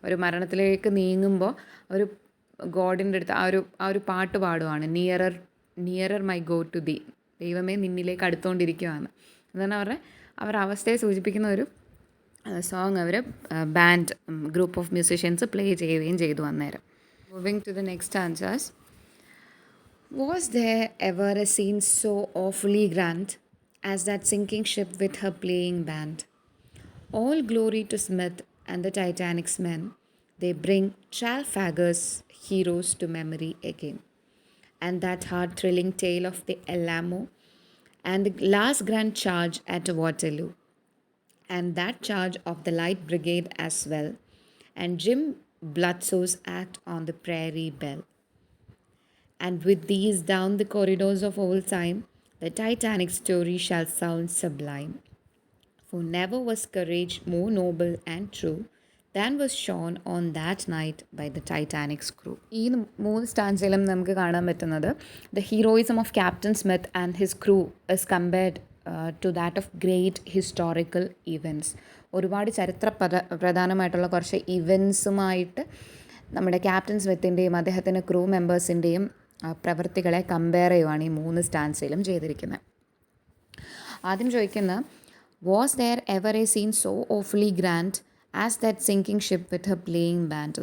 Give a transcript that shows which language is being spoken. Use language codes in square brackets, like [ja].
[ml] ഒരു മരണത്തിലേക്ക് നീങ്ങുമ്പോൾ ഒരു ഗോഡിൻ്റെ അടുത്ത് ആ ഒരു പാട്ട് പാടുവാണ്, [en] nearer my God to be, [ml] ദൈവമേ നിന്നിലേക്ക് അടുത്തുകൊണ്ടിരിക്കുകയാണ്. അതാണ് അവരുടെ അവസ്ഥയെ സൂചിപ്പിക്കുന്ന ഒരു song our band [en] group of musicians [ml] play ചെയ്യുകയും ചെയ്തു അന്നേരം. [en] Moving to the next answers. Was there ever a scene so awfully grand as that sinking ship with her playing band? All glory to Smith and the Titanic's men. They bring Trafalgar's heroes to memory again. And that heart-thrilling tale of the Alamo and the last grand charge at Waterloo. And that charge of the Light Brigade as well. And Jim Bloodsoe's act on the Prairie Belle. And with these down the corridors of old time, the Titanic story shall sound sublime. For never was courage more noble and true than was shown on that night by the Titanic's crew. [ml] ഈ 3 സ്റ്റാൻസയിലും നമുക്ക് കാണാൻ പറ്റുന്നത് [en] the heroism of Captain Smith and his crew is compared to that of great historical events. [ml] ഒരുപാട് പ്രധാനമായിട്ടുള്ള കുറച്ച് ഇവൻസുമായിട്ട് നമ്മുടെ captain സ്മിത്തിൻ്റെയും അദ്ദേഹത്തിൻ്റെ crew മെമ്പേഴ്സിൻ്റെയും പ്രവൃത്തികളെ കമ്പയർ ചെയ്യുവാണ് ഈ 3 സ്റ്റാൻസയിലും ചെയ്തിരിക്കുന്നത്. ആദ്യം ചോദിക്കുന്ന, [en] Was there ever a scene so awfully grand as that sinking ship with her playing band.